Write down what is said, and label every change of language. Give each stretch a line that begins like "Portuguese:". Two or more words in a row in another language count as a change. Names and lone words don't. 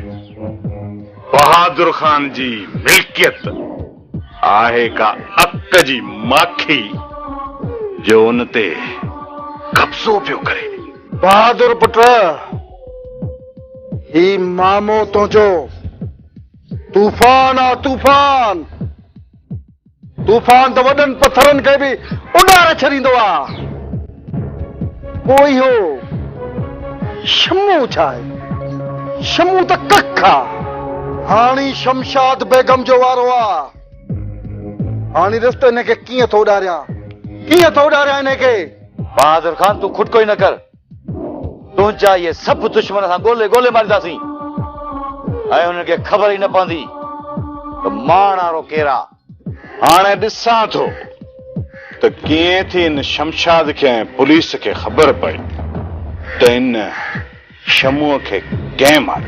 Sindhi: बहादुर खान जी मिल्कियत आहे का अक जी माखी जो उन ते कब्ज़ो पियो करे। बहादुर पुट, ही मामो तुंहिंजो तूफान आ तूफान। तूफान तो वॾनि पत्थरनि खे बि उॾारे छॾींदो आहे। पोइ इहो शमू छा आहे? शमू त कख आहे। हाणे शमशाद बेगम जो वारो आहे। हाणे ॾिस त हिनखे कीअं थो उॾारियां, कीअं थो उॾारियां हिनखे।
Hindi: बहादुर खान तू खुद को ही न कर।
Sindhi: तुंहिंजा इहे सभु दुश्मन असां ॻोल्हे ॻोल्हे मारींदासीं ऐं हुनखे ख़बर ई न पवंदी त माणारो केरु आहे। हाणे ॾिसां थो त कीअं थी इन शमशाद खे ऐं पुलिस खे ख़बर पई त इन शमूअ खे कंहिं मारियो।